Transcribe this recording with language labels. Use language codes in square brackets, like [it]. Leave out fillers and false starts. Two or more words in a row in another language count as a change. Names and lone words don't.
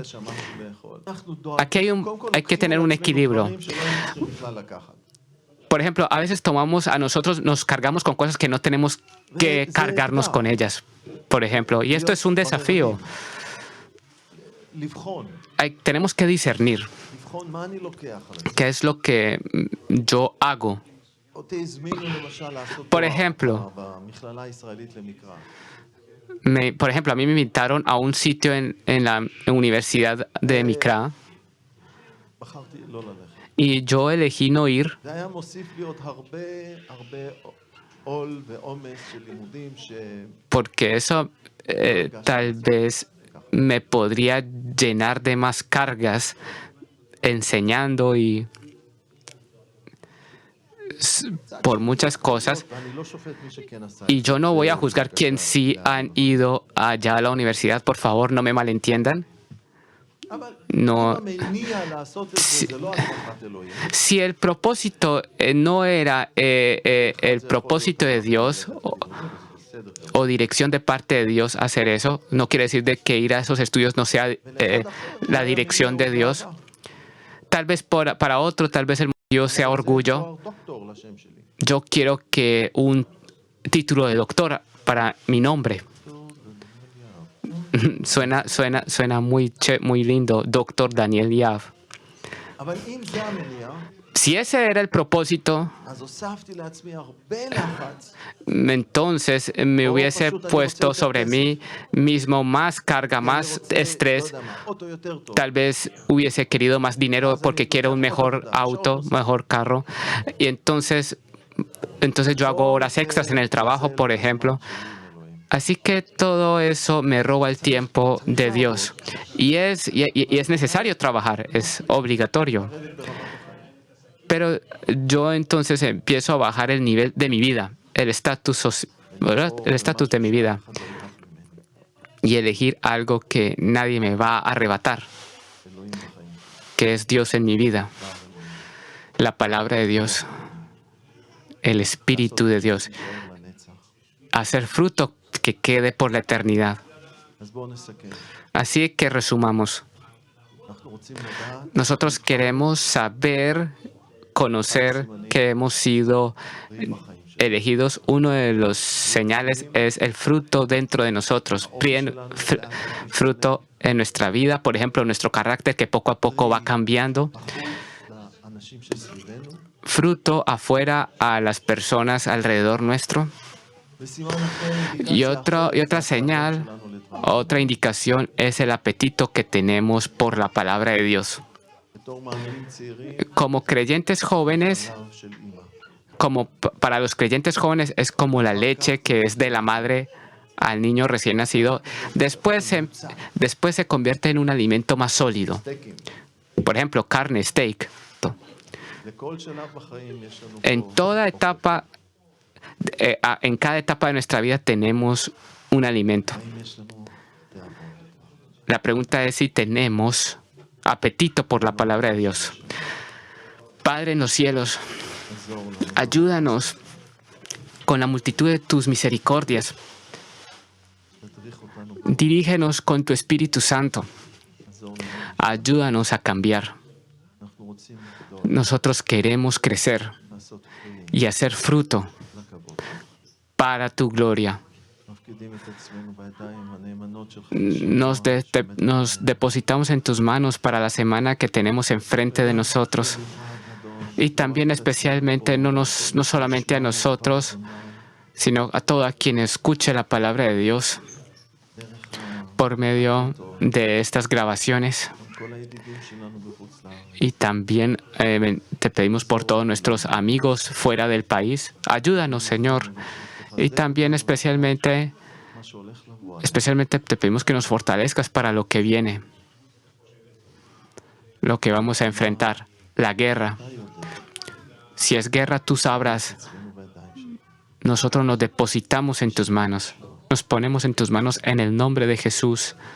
[es] Aquí hay que tener un equilibrio, Por ejemplo, a veces nos cargamos con cosas que no tenemos que cargarnos con ellas, por ejemplo. Y esto es un desafío. [he] לבחון, [es] Tenemos que discernir [he] לבחון מה אני לוקח על עצמי. [es] qué es lo que yo hago. [he] אותי הזמינו למשל לעשות [es] Por [he] תואר [es] ejemplo, [he] במכללה הישראלית למקרא. [es] Por ejemplo, a mí me invitaron a un sitio en la Universidad de Mikra [he] בחרתי לא ללכת. [es] y yo elegí no ir [he] זה היה מוסיף לי עוד הרבה עול ועומס של לימודים [es] porque eso tal vez me podría llenar de más cargas enseñando y por muchas cosas. [he] ואני לא שופט מי שכן עשה. [es] Y yo no voy a juzgar quien sí han ido allá a la universidad, por favor, no me malentiendan. [he] אבל [es] No, [he] אם המניע לעשות את זה זה לא הצלחת אלוהים. [es] si el propósito no era el propósito de Dios [he] בסדר. [es] o dirección de parte de Dios hacer eso, no quiere decir de que ir a esos estudios no sea la dirección de Dios. Tal vez para otro, tal vez el motivo sea orgullo. [he] תואר דוקטור לשם שלי. [es] Yo quiero que un título de doctor para mi nombre. Suena muy lindo, Doctor Daniel Yav. [he] אבל אם זה המניע, [es] Si ese era el propósito, [he] אז הוספתי לעצמי הרבה לחץ. [es] entonces me hubiese puesto sobre mí mismo más carga, más estrés. [he] לא יודע מה, אוטו יותר טוב. [es] Tal vez hubiese querido más dinero porque quiero un mejor auto, mejor carro. Y entonces yo hago horas extras en el trabajo, por ejemplo. Así que todo eso me roba el tiempo de Dios. Y es necesario trabajar, es obligatorio. Pero yo entonces empiezo a bajar el nivel de mi vida, el estatus de mi vida. Y elegir algo que nadie me va a arrebatar, [he] אלוהים בחיים. [es] que es Dios en mi vida. La palabra de Dios, el Espíritu de Dios. [he] יישאר לנצח. [es] Hacer fruto que quede por la eternidad. [he] אז בואו נסכם. [es] Así que resumamos. [he] אנחנו רוצים לדעת [es] Nosotros queremos saber, conocer que hemos sido [he] בחיים שלנו. [es] elegidos. Uno de los señales es el fruto dentro de nosotros, fruto en nuestra vida, por ejemplo, nuestro carácter que poco a poco va cambiando, [he] לאנשים שסביבנו. [es] fruto afuera a las personas alrededor nuestro. [he] וסימן אחר, [es] Y otra señal, otra indicación es el apetito que tenemos por la palabra de Dios. [he] בתור מאמינים צעירים, [es] Como creyentes jóvenes, [he] חלב של אימא. [es] para los creyentes jóvenes es como la leche que es de la madre al niño recién nacido. Después se convierte en un alimento más sólido. [he] סטייקים. [es] Por ejemplo, carne, steak. [he] לכל שלב בחיים יש לנו [es] En [he] פה- [es] toda etapa, en cada etapa de nuestra vida tenemos un alimento. [he] האם יש לנו תיאבון? [es] La pregunta es si tenemos apetito por la palabra de Dios. Padre en los cielos, [he] עזור לנו. [es] ayúdanos con la multitud de tus misericordias. [he] תדריך אותנו. [es] Dirígenos con tu Espíritu Santo. [he] עזור לנו. [es] Ayúdanos a cambiar. [he] אנחנו רוצים לגדול, [es] Nosotros queremos crecer [he] לעשות פרי, [es] y hacer fruto [he] לכבוד. [es] para tu gloria. [he] מפקידים את עצמנו בידיים הנאמנות שלך. [es] Nos depositamos en tus manos para la semana que tenemos enfrente de nosotros. Y también especialmente no solamente a nosotros, sino a todo quien escuche la palabra de Dios por medio de estas grabaciones. [he] כל הידידים שלנו בחוץ לארץ. [es] Y también te pedimos por todos nuestros amigos fuera del país. Ayúdanos, Señor. Y también especialmente [he] מה שהולך לבוא. [es] te pedimos que nos fortalezcas para lo que viene, lo que vamos a enfrentar, la guerra. [he] אתה יודע, [es] Si es guerra, tú sabrás. [he] עצמנו בידיים שלך. [es] Nosotros nos depositamos en tus manos. Nos ponemos en tus manos en el nombre de Jesús.